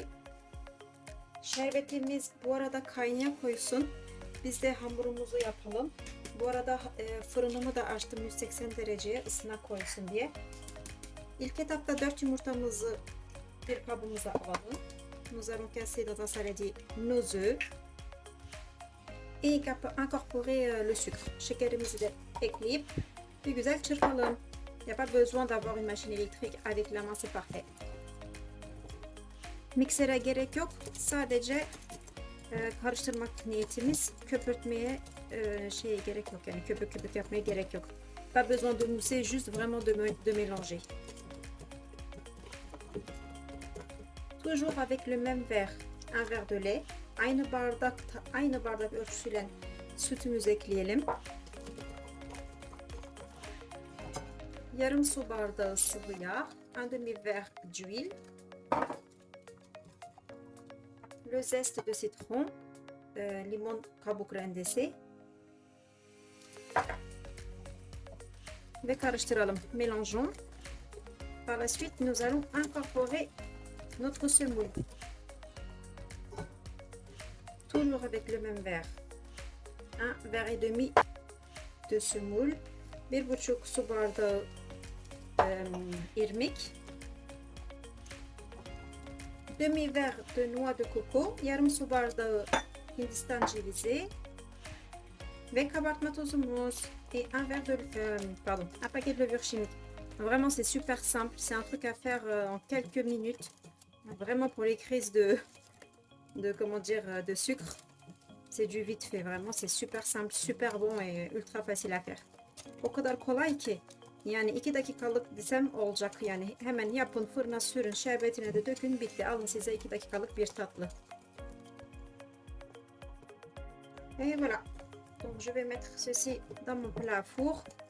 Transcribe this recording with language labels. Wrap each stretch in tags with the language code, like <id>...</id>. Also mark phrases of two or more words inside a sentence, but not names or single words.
<tr>Şerbetimiz bu arada kaynaya koysun. Biz de hamurumuzu yapalım. Bu arada fırınımı da açtım 180 dereceye ısına koysun diye. İlk etapta 4 yumurtamızı bir kabımıza alalım.</tr> <fr>Nous allons casser dans un saladier nos œufs et incorporer le sucre.</fr> <tr>Şekerimizi de ekleyip bir güzel çırpalım.</tr> <fr>Il n'y a pas besoin d'avoir une machine électrique, avec la main c'est parfait.</fr> <tr>Miksere gerek yok. Sadece karıştırmak niyetimiz. Köpürtmeye gerek yok. Yani köpük köpük yapmaya gerek yok.</tr> <fr>Pas besoin de mousser, juste vraiment de mélanger. Toujours avec le même verre, un verre de lait.</fr> <tr>Aynı bardak ölçüsüyle sütümüzü ekleyelim. Yarım su bardağı sıvı yağ,</tr> <fr>un demi-verre d'huile. Le zeste de citron,</fr> <tr>limon kabuk rendesi ve karıştıralım.</tr> <fr>Mélangeons. Par la suite, nous allons incorporer notre semoule. Toujours avec le même verre. Un verre et demi de semoule, 1,5</fr> <tr>su bardağı irmik.</tr> <fr>Demi-verre de noix de coco,</fr> <tr>yarım su bardağı Hindistan cevizi ve kabartma tozumuz</tr> <fr>et un verre de un paquet de levure chimique. Vraiment c'est super simple, c'est un truc à faire en quelques minutes. Vraiment pour les crises de sucre, c'est du vite fait, vraiment c'est super simple, super bon et ultra facile à faire.</fr> <tr>O kadar kolay ki yani 2 dakikalık desem olacak, yani hemen yapın, fırına sürün, şerbetine de dökün, bitti, alın size 2 dakikalık bir tatlı.</tr> <fr>Et voilà, donc je vais mettre ceci dans mon plat à four.</fr>